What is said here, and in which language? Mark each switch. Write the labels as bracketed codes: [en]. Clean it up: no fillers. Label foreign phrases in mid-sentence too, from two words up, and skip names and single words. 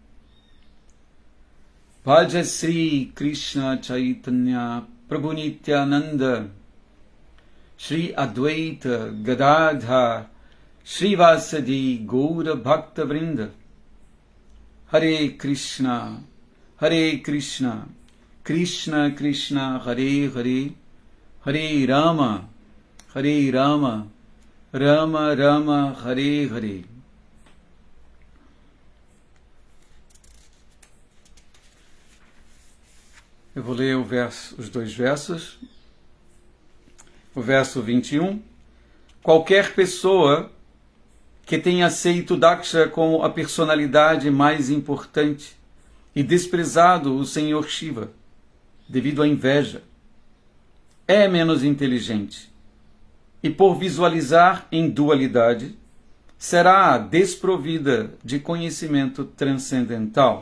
[sa] Bhaja Sri Krishna Chaitanya Prabhu Nityananda Shri Advaita Gadadha Shri Vasadi Gaura Bhakta Vrinda. Hare Krishna, Krishna Krishna, Hare Hare, Hare Rama, Rama Rama, Hare Hare. [pt] Eu vou ler os dois versos. O verso 21. Qualquer pessoa que tenha aceito Daksha como a personalidade mais importante e desprezado o Senhor Shiva, devido à inveja, é menos inteligente e, por visualizar em dualidade, será desprovida de conhecimento transcendental.